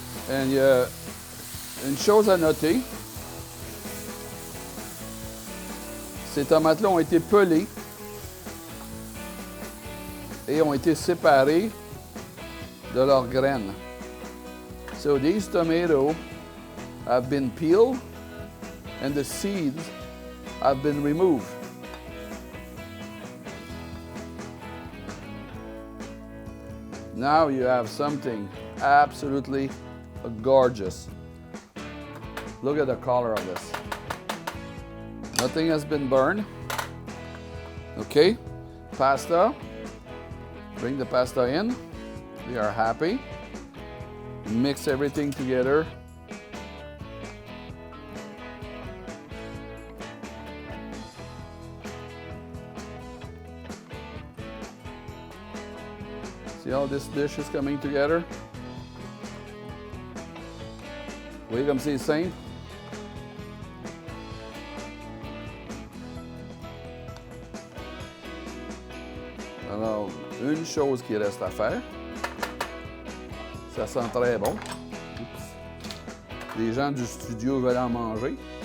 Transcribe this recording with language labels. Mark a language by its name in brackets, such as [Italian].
[French] Et il y a une chose à noter. Ces tomates-là ont été pelées et ont été séparées de leurs graines. [English] So these tomatoes have been peeled and the seeds have been removed. Now you have something absolutely gorgeous. Look at the color of this. Nothing has been burned. Okay, pasta. Bring the pasta in. We are happy. Mix everything together. See how this dish is coming together? [French] Vous voyez comme c'est simple? Alors, une chose qui reste à faire. Ça sent très bon. Oups. Les gens du studio veulent en manger.